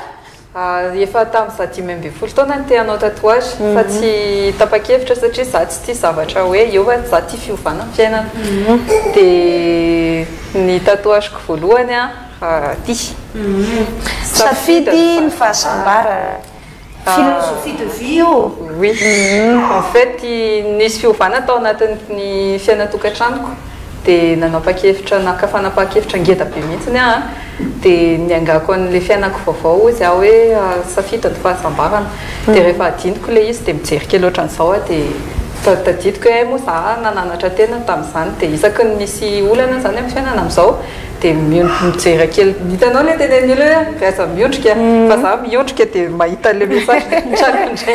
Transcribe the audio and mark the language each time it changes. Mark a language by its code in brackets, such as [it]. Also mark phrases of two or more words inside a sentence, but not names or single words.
[mg] efa tamin'ny za 10 taona ny te hanao tatouage fa tsy tapa-kevitra satria za tsy tia zavatra hoe eo za tia fiovana ny fiainana dia ny tatouageko voalohany a ty safidy ny fahasambara [fr] philosophie de vie [mg] io. [fr] Oui, en fait [mg] nisy fiovana tao anatin'ny fiainatokantranoko dia nanao-pakevitra nakafana-pakevitra ngeda be mihitsiny a dia niangako an'le fiainako vaovao izy aho hoe safidy ny fahasambarana dia rehefa adiniko le izy dia mijery kely ohatran'izao a dia tadidiko hoe moa za nananatra tena tamin'izany dia isaky ny misy olana zany amin'ny fiainana amin'izao dia mijery kely hitanao le tenen'olona rehefa miondrika fa za miondrika dia mahita le message tranoindray